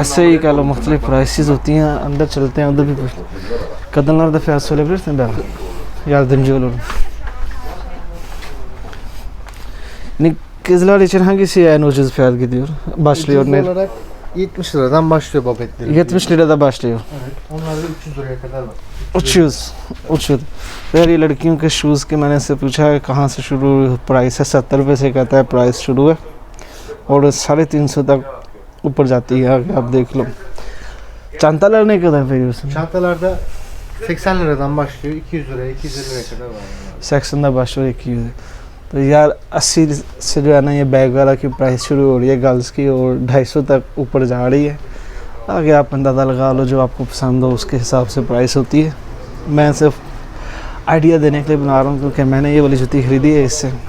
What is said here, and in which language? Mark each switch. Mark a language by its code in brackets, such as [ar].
[hi] ऐसे ही कह लो मुख्तलिफ प्राइसेस होती हैं। अंदर चलते हैं, उधर भी [tr] kadınlarda fiyat söyleyebilirsin ben, yardımcı olurum. Yani kızlar için hangisi en ucuz fiyat gidiyor? Başlıyor Ucuz ne? olarak 70 liradan başlıyor babetleri. 70 lirada başlıyor। Evet. Onlar da 300 liraya kadar var. उच्चूज़ उच्चूद। [hi] यार ये लड़कियों के शूज़ के मैंने से पूछा है कहाँ से शुरू प्राइस है, 70 रुपये से कहता है प्राइस शुरू है, और 350 तक ऊपर जाती है। आगे आप देख लो। [tr] çantalar ne kadar veriyorsun? Çantalarda 80 liradan başlıyor 200 liraya 250 liraya kadar var. 80 başlıyor 200। [hi] तो यार 80 से जो है ना ये बैग वाला की प्राइस शुरू हो रही है गर्ल्स की, और 250 तक ऊपर जा रही है। आगे आप अंदाज़ा लगा लो, जो आपको पसंद हो उसके हिसाब से प्राइस होती है। मैं सिर्फ आइडिया देने के लिए बना रहा हूँ, क्योंकि मैंने ये वाली जूती ख़रीदी है इससे।